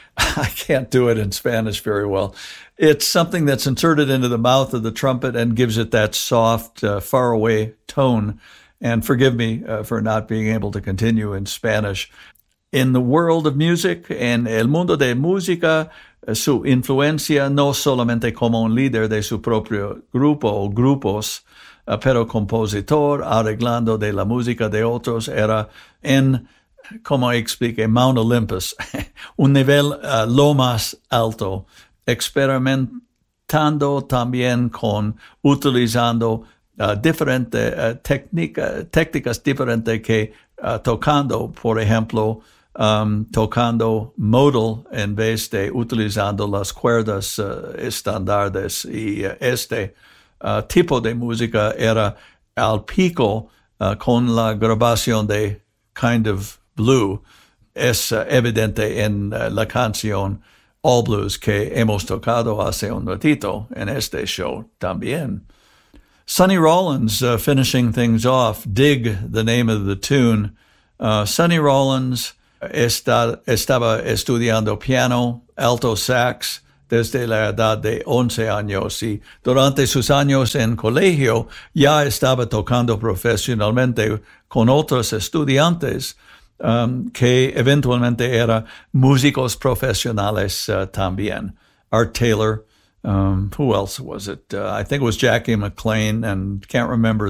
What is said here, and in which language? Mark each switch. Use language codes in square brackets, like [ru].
[en] I can't do it in Spanish very well. It's something that's inserted into the mouth of the trumpet and gives it that soft, faraway tone. And forgive me for not being able to continue in Spanish. In the world of music, [es] en el mundo de música, su influencia no solamente como un líder de su propio grupo o grupos, pero compositor arreglando de la música de otros, era en, como explique, Mount Olympus, un nivel lo más alto, experimentando también con utilizando diferentes técnicas diferentes que tocando, por ejemplo, tocando modal en vez de utilizando las cuerdas estándares. Y este tipo de música era al pico con la grabación de Kind of Blue. Es evidente en la canción All Blues que hemos tocado hace un ratito en este show también. [en] Sonny Rollins finishing things off. Dig, the name of the tune. [es] Sonny Rollins estaba estudiando piano, alto sax, desde la edad de 11 años. Y durante sus años en colegio, ya estaba tocando profesionalmente con otros estudiantes que eventualmente eran músicos profesionales también. [en] Art Taylor. Who else was it? I think it was Jackie McLean, and can't remember.